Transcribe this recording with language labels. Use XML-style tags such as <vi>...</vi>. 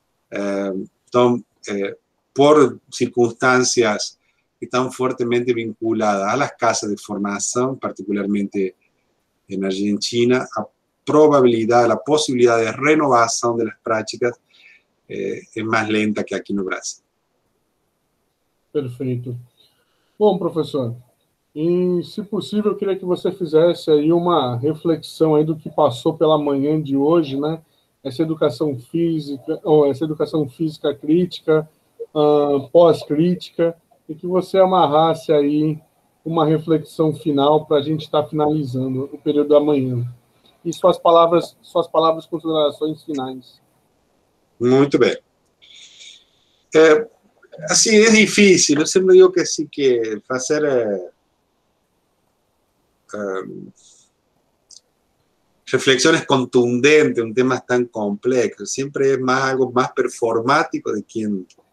<es>Entonces, por circunstancias que están fuertemente vinculadas a las casas de formación, particularmente en Argentina, a probabilidad, la posibilidad de renovación de las prácticas es</es> <pt>mais lenta que aqui no Brasil. Perfeito. Bom, professor, e se possível, eu queria que você fizesse aí uma reflexão aí do que passou pela manhã de hoje, né? Essa educação física, ou essa educação física crítica, pós-crítica, e que você amarrasse aí uma reflexão final para a gente estar finalizando o período da manhã. E suas palavras, considerações finais. Muito bem. Assim, é difícil. Eu sempre digo que, assim, que fazer</pt> <es>reflexiones contundentes, un tema tan complejo, siempre es más algo más performático de quien</es>